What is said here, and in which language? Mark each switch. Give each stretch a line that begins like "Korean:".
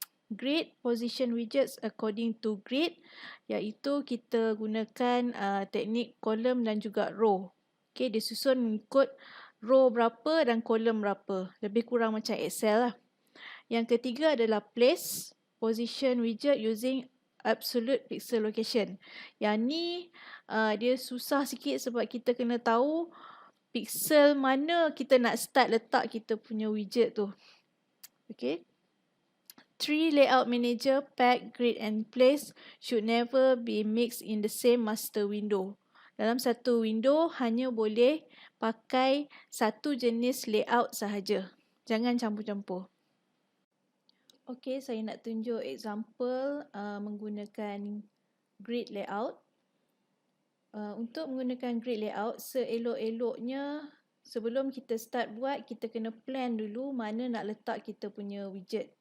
English: Grid, position widgets according to grid.
Malay: Iaitu kita gunakan teknik column dan juga row. Okay, dia susun mengikut row berapa dan kolom berapa. Lebih kurang macam Excel lah. Yang ketiga adalah place,
English: position widget using absolute pixel location.
Malay: Yang ni dia susah sikit sebab kita kena tahu pixel mana kita nak start letak kita punya widget tu. Okay.
English: Three layout manager, pack, grid and place should never be mixed in the same master window.
Malay: Dalam satu window hanya boleh pakai satu jenis layout sahaja. Jangan campur-campur. Okey, saya nak tunjuk example menggunakan grid layout. Untuk menggunakan grid layout, seelok-eloknya sebelum kita start buat, kita kena plan dulu mana nak letak kita punya widget.